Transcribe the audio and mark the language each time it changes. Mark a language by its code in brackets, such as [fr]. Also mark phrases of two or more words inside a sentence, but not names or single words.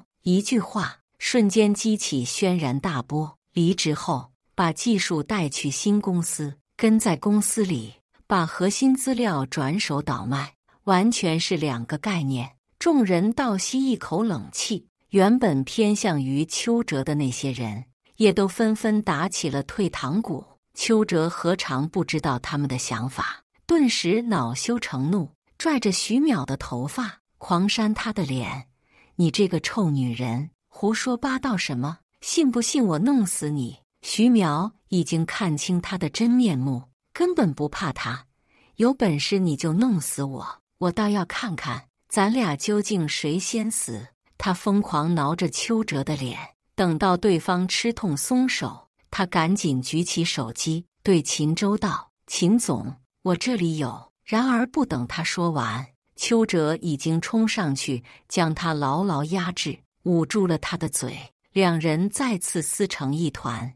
[zh] 一句話瞬間激起軒然大波。離職後把技術帶去新公司，跟在公司裡把核心資料轉手倒賣，完全是兩個概念。眾人倒吸一口冷氣，原本偏向於邱澤的那些人也都紛紛打起了退堂鼓。邱澤何嘗不知道他們的想法，頓時惱羞成怒，拽着徐淼的頭髮狂扇他的臉：“你這個臭女人，胡說八道什麼？信不信我弄死你？” 徐淼已經看清他的真面目，根本不怕他。有本事你就弄死我，我倒要看看咱倆究竟誰先死。他瘋狂撓着邱澤的臉，等到對方吃痛鬆手，他趕緊舉起手機對秦州道：“秦總，我這裡有。” 然而不等他說完，邱澤已經衝上去將他牢牢壓制，捂住了他的嘴，兩人再次撕成一團。